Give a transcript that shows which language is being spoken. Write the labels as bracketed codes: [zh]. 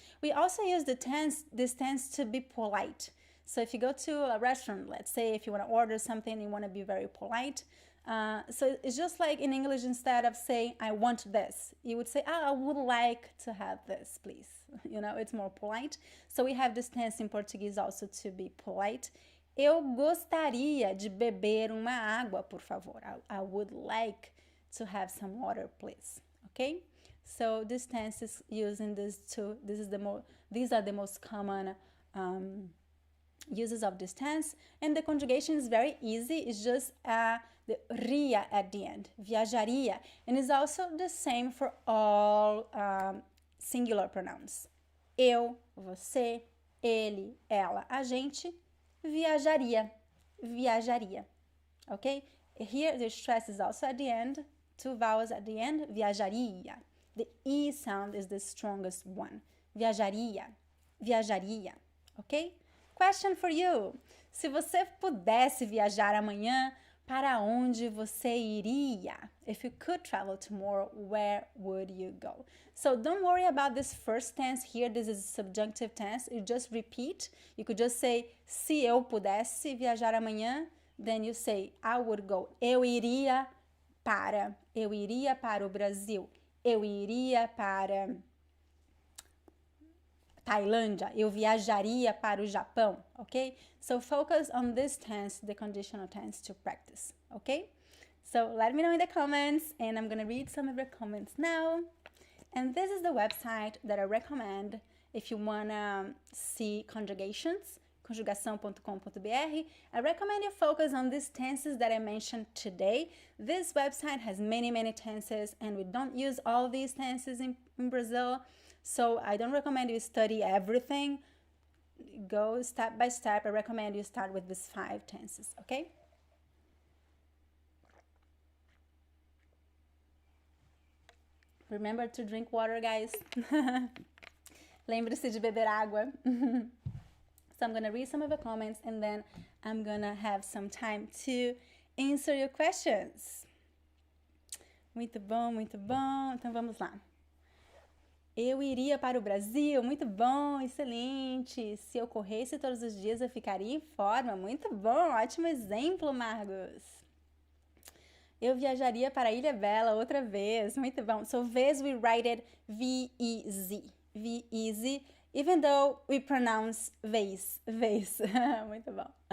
[en] We also use this tense to be polite. So if you go to a restaurant, let's say if you want to order something, you want to be very polite. So it's just like in English, instead of saying, I want this, you would say, I would like to have this, please. You know, it's more polite. So we have this tense in Portuguese also to be polite. [pt] Eu gostaria de beber uma água, por favor. [en] I would like to have some water, please. Okay? So this tense is using these two. These are the most common uses of this tense. And the conjugation is very easy. It's just the ria at the end, viajaria. And it's also the same for all singular pronouns. [pt] Eu, você, ele, ela, a gente, viajaria, viajaria. [en] Okay? Here the stress is also at the end, two vowels at the end, viajaria. The E sound is the strongest one. Viajaria, viajaria. Okay? Question for you. [pt] Se você pudesse viajar amanhã, para onde você iria? [en] If you could travel tomorrow, where would you go? So don't worry about this first tense here. This is subjunctive tense. You just repeat. You could just say, [pt] se eu pudesse viajar amanhã, [en] then you say, I would go. [pt] Eu iria para o Brasil. Eu iria para Tailândia. Eu viajaria para o Japão, okay? [en] So focus on this tense, the conditional tense, to practice, okay? So let me know in the comments, and I'm gonna read some of your comments now. And this is the website that I recommend if you wanna see conjugations, conjugação.com.br. I recommend you focus on these tenses that I mentioned today. This website has many tenses, and we don't use all these tenses in Brazil. So I don't recommend you study everything. Go step by step. I recommend you start with these 5 tenses, okay? Remember to drink water, guys. [pt] Lembre-se de beber água. [en] So I'm going to read some of the comments and then I'm going to have some time to answer your questions. [pt] Muito bom, muito bom. Então vamos lá. Eu iria para o Brasil, muito bom, excelente. Se eu corresse todos os dias, eu ficaria em forma, muito bom, ótimo exemplo, Margos. Eu viajaria para a Ilha Bela outra vez, muito bom. [en] So vez we write it V-E-Z, V-E-Z, even though we pronounce vez, [pt] muito bom.